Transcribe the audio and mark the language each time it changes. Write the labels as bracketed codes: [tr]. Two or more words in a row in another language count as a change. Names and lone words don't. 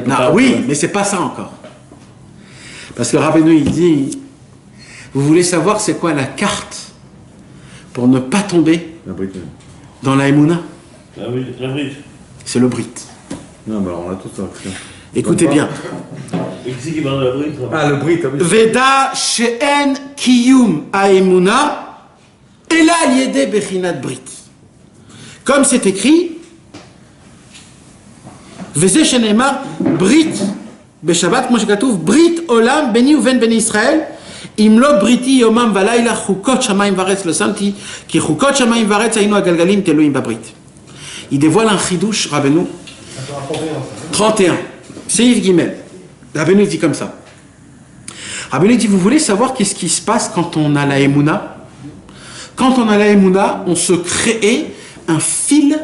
[fr] Non, oui, mais c'est pas ça encore. Parce que Rabbeinu, il dit, vous voulez savoir c'est quoi la carte pour ne pas tomber dans la Emouna? Ah oui, la brise. C'est le Brit. Non, bah alors on a tout ça. Écoutez bien. Et qui c'est qui parle de la brise? Ah, le Brit, oui. [he] ודע שאין קיום האמונה אלא על ידי בחינת ברית. [fr] Comme c'est écrit, [he] וזה שנאמר ברית בשבת, כמו שכתוב, ברית עולם ביני ובין בני ישראל, אם לא בריתי יומם ולילה חוקות שמיים וארץ לא שמתי, כי חוקות שמיים וארץ היינו הגלגלים תלויים בברית. [fr] Il dévoile un chidouche, Rabbeinu, 31. C'est Yves Guimel. Rabbeinu dit comme ça. Rabbeinu dit, vous voulez savoir qu'est-ce qui se passe quand on a la Emouna? Quand on a la Emouna, on se crée un fil.